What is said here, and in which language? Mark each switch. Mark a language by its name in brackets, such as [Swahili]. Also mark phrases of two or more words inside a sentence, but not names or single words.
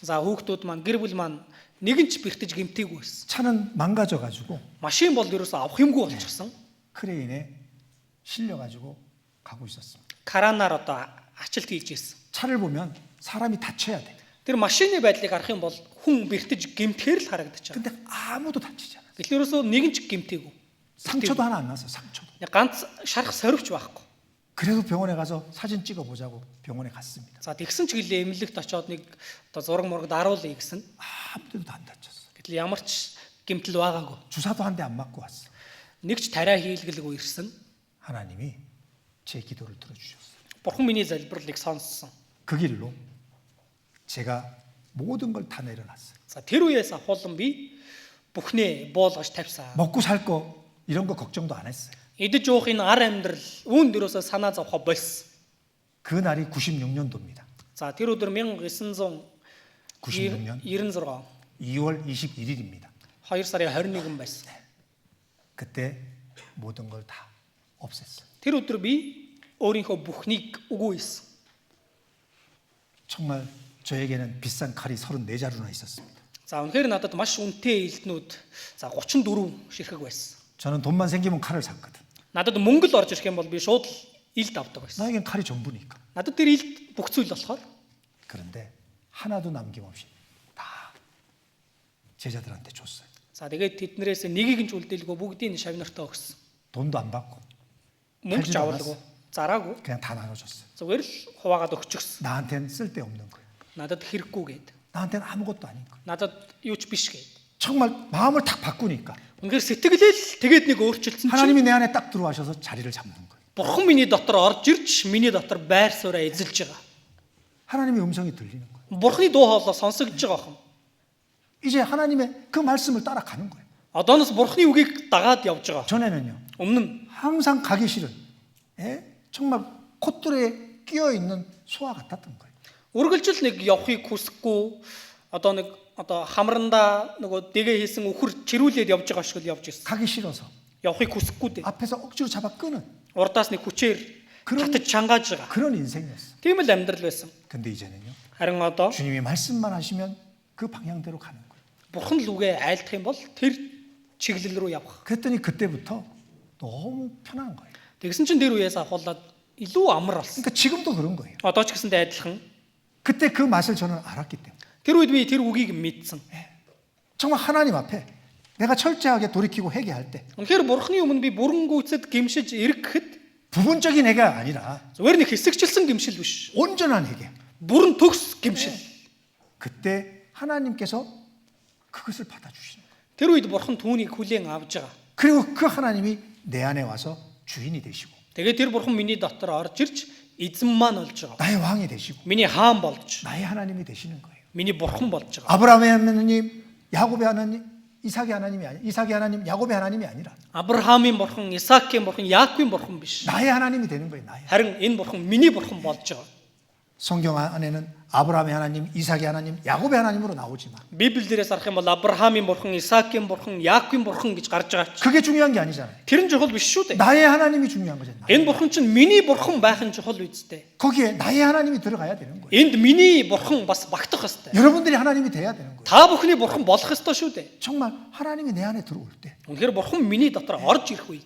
[Mongolian] За хүүхдүүд маань гэр бүл маань нэгэн ч бэртэж гэмтээгүй байсан. [Korean] 차는 망가져가지고 [Mongolian] Машин бол ерөөсөө авах юмгүй болчихсон. [Korean] 크레인에 실려가지고 가고 있었습니다. [Mongolian] Каранаар одоо ачилт хийж ирсэн. [Korean] 차를 보면 사람이 다쳐야 돼. [Mongolian] Тэр машины байдлыг харах юм бол хүн бэртэж гэмтэхэр л харагдаж байгаа. [Korean] 근데 아무도 다치지 않았어요. [Mongolian] Гэтэл ерөөсөө нэгэн ч гэмтээгүй. [Korean] 상처도 하나 안 났어요. 상처도. [Mongolian] Ганц шарах сорвч байхгүй. [Korean] 그래도 병원에 가서 사진 찍어 보자고 병원에 갔습니다. [Mongolian] За тэгсэн ч гэлээ эмнэлэгт очиод нэг одоо зураг мурагд аруулъя гэсэн. [Korean] 아무데도 안 다쳤어. [Mongolian] Гэтэл ямар ч гэмтэл байгаагүй. [Korean] 주사도 한 대 안 맞고 왔어. [Mongolian] Нэг ч тариа хийлгэлгүй ирсэн. [Korean] 하나님이 제 기도를 들어주셨어요. [Mongolian] Бурхан миний залбирлыг сонссон. [Korean] 그 길로 제가 모든 걸 다 내려놨어요. [Mongolian] За тэр үеэс ахуулан би бүхнээ буулгаж тавьсан. [Korean] 먹고 살 거 이런 거 걱정도 안 했어요. [Mongolian] Идэж уухын ар амьдрал үүнд ерөөсөө санаа зовхоо болсон. [Korean] 그 날이 96년도입니다. [Mongolian] За тэр өдөр [Korean] 96년 [Mongolian] 1996 [Korean] 2월 21일입니다. [Mongolian] 2 сарын 21 байсан. [Korean] 그때 모든 걸 다 없앴어요. [Mongolian] Тэр өдөр би өөрийнхөө бүхнийг өгөөйсэн. [Korean] 정말 저에게는 비싼 칼이 34자루나 있었습니다. [Mongolian] За үнэхээр надад маш үнэтэй элднүүд за 34 ширхэг байсан. [Korean] 저는 돈만 생기면 칼을 샀거든. [Mongolian] Надад мөнгө л орж ирэх юм бол би шууд л илд авдаг байсан. [Korean] 나에겐 칼이 전부니까. [Mongolian] Надад тэр илд бүх зүйл болохоор [Korean] 그런데 하나도 남김없이 다 제자들한테 줬어요. [Mongolian] за тэгээд тэднэрээс нэгийг нь ч үлдээлгүй бүгдийг нь шавнартаа өгсөн. [Korean] 돈도 안 받고 [Mongolian] Мөнгө ч авалгүй, зараагүй. [Korean] 그냥 다 나눠줬어요. [Mongolian] Зүгээр л хуваагаад өгчихсөн. [Korean] 나한테는 쓸데없는 거예요. [Mongolian] Надад хэрэггүй гээд. [Korean] 나한테는 아무것도 아닌 거예요. [Mongolian] Надад юу ч биш гээд. [Korean] 정말 마음을 탁 바꾸니까 [Mongolian] Үнэхээр сэтгэлээ л тэгээд нэг өөрчилсөн чинь [Korean] 하나님이 내 안에 딱 들어와셔서 자리를 잡는 거예요. [Mongolian] Бурхан миний дотор орж ирж миний дотор байр сууриа эзэлж байгаа. [Korean] 하나님의 음성이 들리는 거예요. [Mongolian] Бурханы дуу хоолой сонсогдож байгаа юм. [Korean] 이제 하나님의 그 말씀을 따라가는 거예요. [Mongolian] Одооноос Бурханы үгийг дагаад явж байгаа. [Korean] 전에는요. [Mongolian] Өмнө нь [Korean] 항상 가기 싫은 정말 콧들에 끼어 있는 소화 같았던 거예요. [Mongolian] үргэлжил нэг явахыг хүсэхгүй одоо хамрандаа нөгөө дэгээ хийсэн үхэр чирүүлээд явж байгаа шиг л явж ирсэн. [Korean] 가기 싫어서 [Mongolian] Явахыг хүсэхгүй дээ. [Korean] 앞에서 억지로 잡아 끄는 [Mongolian] Урдаас нэг хүчээр татаж чангааж байгаа. [Korean] 그런 인생이었어요. [Mongolian] Тийм л амьдрал байсан. [Korean] 근데 이제는요. [Mongolian] Харин одоо [Korean] 주님이 말씀만 하시면 그 방향대로 가는 거예요. [Mongolian] Бурхан л үгээ айлдах юм бол тэр чиглэл рүү явах. [Korean] 그랬더니 그때부터 너무 편한 거예요. [Mongolian] Тэгсэн чинь тэр үеэс ахуулаад илүү амар болсон. [Korean] 그러니까 지금도 그런 거예요. [Mongolian] Одоо ч гэсэндээ адилхан. [Korean] 그때 그 맛을 저는 알았기 때문에. [Mongolian] Тэр үед би тэр үгийг мэдсэн. [Korean] 정말 하나님 앞에 내가 철저하게 돌이키고 회개할 때 [Mongolian] Үнэхээр Бурханы өмнө би бүрэн гүйцэд гимшиж ирэхэд [Korean] 부분적인 회개가 아니라 [Mongolian] зүгээр нэг хэсэгчлсэн гимшил биш. [Korean] 온전한 회개. [Mongolian] Бүрэн төгс гимшил. [Korean] 그때 하나님께서 그것을 받아주시는 거예요. [Mongolian] Тэр үед Бурхан түүнийг хүлээн авж байгаа. [Korean] 그리고 그 하나님이 내 안에 와서 주인이 되시고 [Mongolian] Тэгээд тэр Бурхан миний дотор орж ирж эзэн маань болж байгаа. [Korean] 나의 왕이 되시고 [Mongolian] Миний хаан болж, [Korean] 나의 하나님이 되시는 거예요. [Mongolian] миний Бурхан болж байгаа. [Korean] 아브라함의 하나님, 야곱의 하나님, 이삭의 하나님이 아니, 이삭의 하나님, 야곱의 하나님이 아니라 [Mongolian] Авраамийн Бурхан, Исаакийн Бурхан, Яаковын Бурхан биш. [Korean] 나의 하나님이 되는 거예요. 나의. [Mongolian] Харин энэ Бурхан миний Бурхан болж байгаа. [Korean] 성경 안에는 아브라함의 하나님, 이삭의 하나님, 야곱의 하나님으로 나오지만 [Mongolian] Библиэрээс харах юм бол Авраамийн Бурхан, Исаакийн Бурхан, Яаковын Бурхан гэж гарч байгаа. [Korean] 그게 중요한 게 아니잖아요. [Mongolian] Тэр нь чухал биш шүү дээ. [Korean] 나의 하나님이 중요한 거잖아요. [Mongolian] Энэ Бурхан чинь миний Бурхан байх нь чухал үстэй. [Korean] 거기에 나의 하나님이 들어가야 되는 거예요. [Mongolian] Энд миний Бурхан бас багтах ёстой. [Korean] 여러분들이 하나님이 돼야 되는 거예요. [Mongolian] Та бүхний Бурхан болох ёстой шүү дээ. [Korean] 정말 하나님이 내 안에 들어올 때 그 [Mongolian] Үнэхээр Бурхан миний дотор орж ирэх үед